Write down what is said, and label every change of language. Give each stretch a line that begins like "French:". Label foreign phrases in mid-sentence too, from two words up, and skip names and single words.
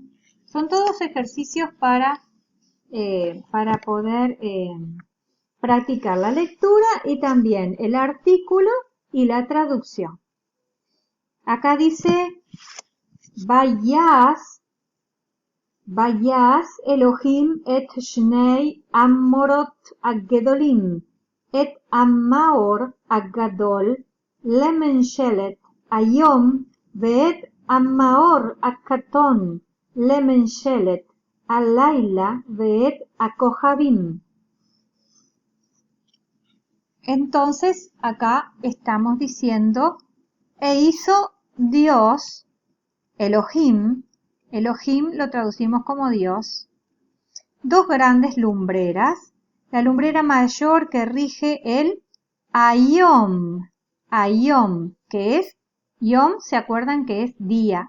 Spanish: Son todos ejercicios para poder practicar la lectura y también el artículo y la traducción. Acá dice:
Hebrew: ויעש אלהים את שני המארת הגדלים את המאור הגדל לממשלת היום ואת המאור הקטן לממשלת הלילה ואת הכוכבים.
Spanish: Entonces acá estamos diciendo: e hizo Dios, Elohim lo traducimos como Dios, 2 grandes lumbreras, la lumbrera mayor que rige el Ayom, que es, Yom, ¿se acuerdan que es día?